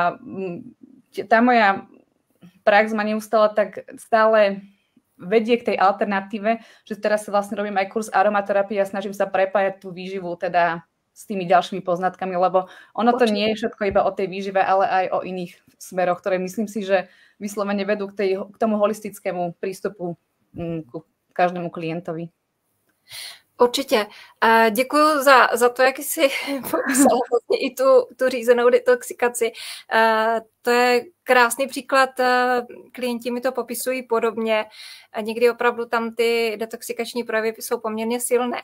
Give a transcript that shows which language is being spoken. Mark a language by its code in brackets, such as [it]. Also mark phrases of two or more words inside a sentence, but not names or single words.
[sk] tá moja prax ma stále vedie k tej alternatíve, že teraz si vlastne robím aj kurz aromaterapie a snažím sa prepájať tú výživu teda s tými ďalšími poznatkami, lebo ono to nie je všetko iba o tej výžive, ale aj o iných smeroch, ktoré myslím si, že vyslovene vedú k tomu holistickému prístupu ku každému klientovi. [cs] Určitě. Děkuji za to, jak jsi popsala vlastně i tu řízenou detoxikaci. To je krásný příklad. Klienti mi to popisují podobně. Někdy opravdu tam ty detoxikační projevy jsou poměrně silné.